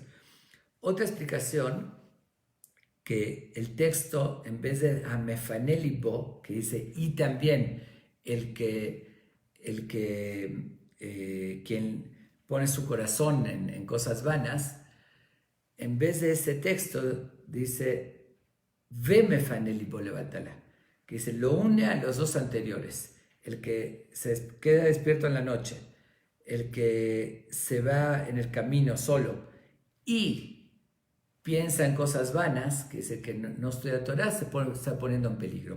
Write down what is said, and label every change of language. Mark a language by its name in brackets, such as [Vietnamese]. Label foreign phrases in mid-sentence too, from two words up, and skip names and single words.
[Spanish] Otra explicación, que el texto, en vez de amefanelibo, que dice, y también quien pone su corazón en cosas vanas, en vez de ese texto dice, [Hebrew] ומפנה לבו לבטלה, [Spanish] que dice, lo une a los dos anteriores, el que se queda despierto en la noche, el que se va en el camino solo y piensa en cosas vanas, que dice que no estudia Torah, está poniendo en peligro.